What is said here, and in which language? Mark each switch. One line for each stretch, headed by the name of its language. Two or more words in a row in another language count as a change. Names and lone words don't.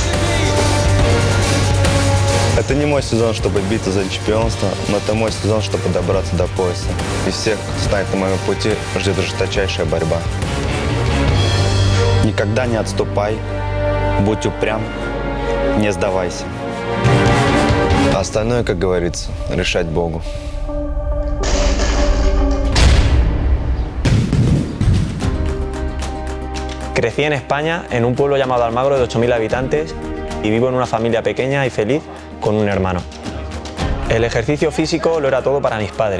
Russian: Это не мой сезон, чтобы биться за чемпионство, но это мой сезон, чтобы добраться до пояса. И всех, кто станет на моем пути, ждет жесточайшая борьба. Никогда не отступай, будь упрям, не сдавайся. А остальное, как говорится, решать Богу.
Spanish: Crecí en España, en un pueblo llamado Almagro de 8.000 habitantes y vivo en una familia pequeña y feliz con un hermano. El ejercicio físico lo era todo para mis padres.